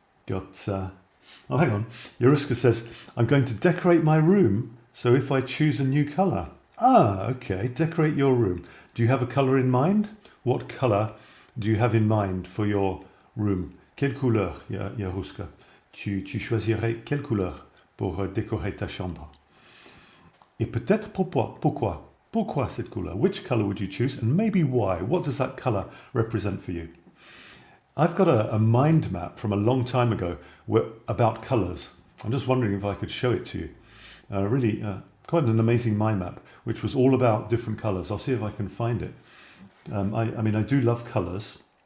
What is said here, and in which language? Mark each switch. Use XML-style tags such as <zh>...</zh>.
<en>Oh, hang on. 𝗧𝗔𝗘𝗧𝗍 says, I'm going to decorate my room, so if I choose a new colour. Ah, okay, decorate your room. Do you have a colour in mind? What colour do you have in mind for your room?</en> <fr>Quelle couleur, 𝗧𝗪𝗧? Tu choisirais quelle couleur pour décorer ta chambre? Et peut-être pourquoi? Pourquoi cette couleur?</fr> <en>Which colour would you choose, and maybe why? What does that colour represent for you? I've got a mind map from a long time ago about colours. I'm just wondering if I could show it to you. Really, quite an amazing mind map, which was all about different colours. I'll see if I can find it. I mean, I do love colours.</en>